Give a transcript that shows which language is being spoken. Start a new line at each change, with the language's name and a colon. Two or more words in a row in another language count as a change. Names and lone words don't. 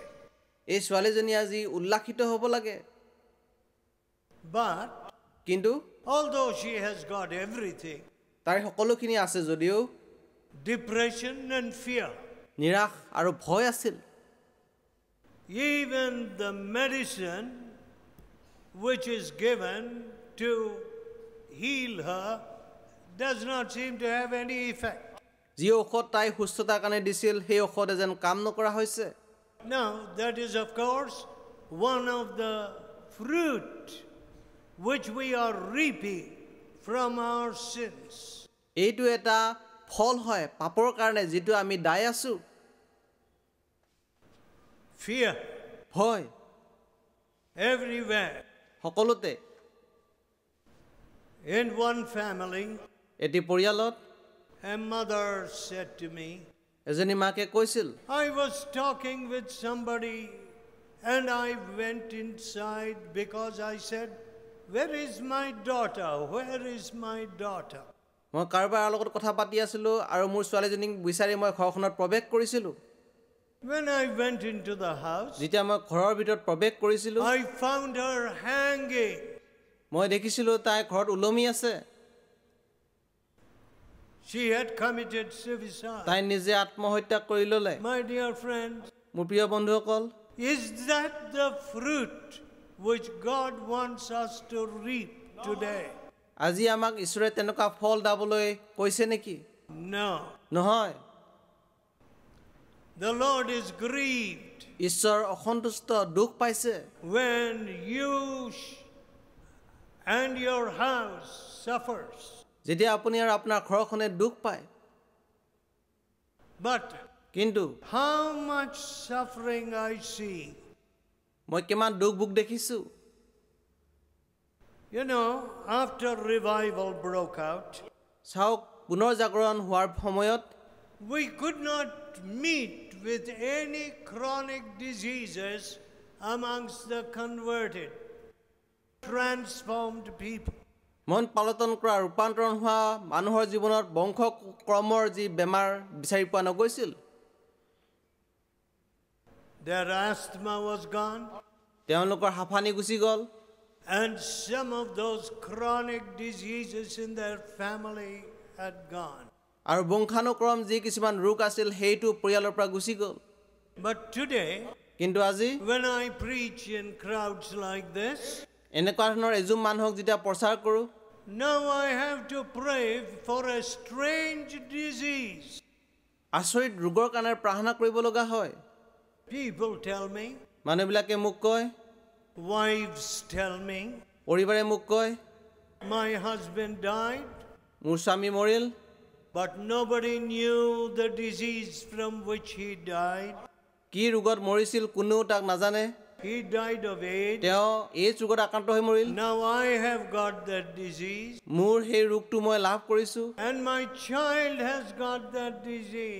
Assamese: এই ছোৱালীজনী আজি উল্লাসিত হ'ব লাগে
English: But
Assamese: কিন্তু
English: although she has got everything,
Assamese: তাই সকলোখিনি আছে যদিও
English: depression and fear,
Assamese: নিৰাশ আৰু ভয় আছিল
English: even the medicine which is given to heal her does not seem to have any effect.
Assamese: যি ঔষধ তাই সুস্থতাৰ কাৰণে দিছিল সেই ঔষধে যেন কাম নকৰা হৈছে
English: Now, that is of course one of the fruit which we are reaping from our sins.
Assamese: এইটো এটা ফল হয় পাপৰ কাৰণে যিটো আমি দাই আছো
English: Fear
Assamese: ভয়
English: everywhere.
Assamese: সকলোতে
English: In one family,
Assamese: এটি পৰিয়ালত
English: a mother said to me,
Assamese: এজনী মাকে কৈছিল
English: I was talking with somebody and I went inside because I said, where is my daughter? Where is my daughter?
Assamese: মই কাৰোবাৰ লগত কথা পাতি আছিলো আৰু মোৰ ছোৱালীজনীক বিচাৰি মই ঘৰখনত প্ৰৱেশ কৰিছিলো
English: When I went into the house,
Assamese: যেতিয়া মই ঘৰৰ ভিতৰত প্ৰৱেশ কৰিছিলো
English: I found her hanging.
Assamese: মই দেখিছিলো তাই ঘৰত উলমি আছে
English: She had committed suicide.
Assamese: তাই নিজে আত্মহত্যা কৰি ল'লে
English: My dear friends,
Assamese: মোৰ প্ৰিয় বন্ধুসকল
English: is that the fruit which God wants us to reap today?
Assamese: আজি আমাক ঈশ্বৰে তেনেকুৱা ফল দাবলৈ কৈছে নেকি
English: No.
Assamese: নহয়
English: The Lord is grieved
Assamese: ঈশ্বৰ অসন্তুষ্ট দুখ পাইছে
English: when you and your house suffers.
Assamese: যেতিয়া আপুনি আৰু আপোনাৰ ঘৰখনে দুখ পায়
English: But
Assamese: কিন্তু
English: how much suffering I see.
Assamese: মই কিমান দুখ ভোগ দেখিছো
English: You know, after revival broke out,
Assamese: চাওক পুনৰ জাগৰণ হোৱাৰ সময়ত
English: we could not meet with any chronic diseases amongst the converted, transformed people.
Assamese: মন পালটন কৰা ৰূপান্তৰণ হোৱা মানুহৰ জীৱনত বংশ ক্ৰমৰ যি বেমাৰ বিচাৰি পোৱা নগৈছিল
English: Their asthma was gone,
Assamese: তেওঁলোকৰ হাঁফানি গুচি গ'ল
English: and some of those chronic diseases in their family had gone.
Assamese: আৰু বংশানুক্ৰম যি কিছুমান ৰোগ আছিল সেইটো পৰিয়ালৰ পৰা গুচি গ'ল
English: But today,
Assamese: কিন্তু আজি
English: when I preach in crowds like this,
Assamese: এনেকুৱা ধৰণৰ এজুম মানুহক যেতিয়া প্ৰচাৰ কৰোঁ
English: now I have to pray for a strange disease.
Assamese: আচৰিত ৰোগৰ কাৰণে প্ৰাৰ্থনা কৰিব লগা হয়
English: People tell me,
Assamese: মানুহবিলাকে মোক কয়
English: wives tell me,
Assamese: পৰিবাৰে মোক কয়
English: my husband died,
Assamese: মোৰ স্বামী মৰিল
English: but nobody knew the disease from which he died.
Assamese: কি ৰোগত মৰিছিল কোনেও তাক নাজানে
English: He died of AIDS.
Assamese: তেওঁ এই ৰোগত আক্ৰান্ত হৈ মৰিল
English: Now I have got that disease,
Assamese: মোৰ সেই ৰোগটো মই লাভ কৰিছোঁ
English: and my child has got that disease.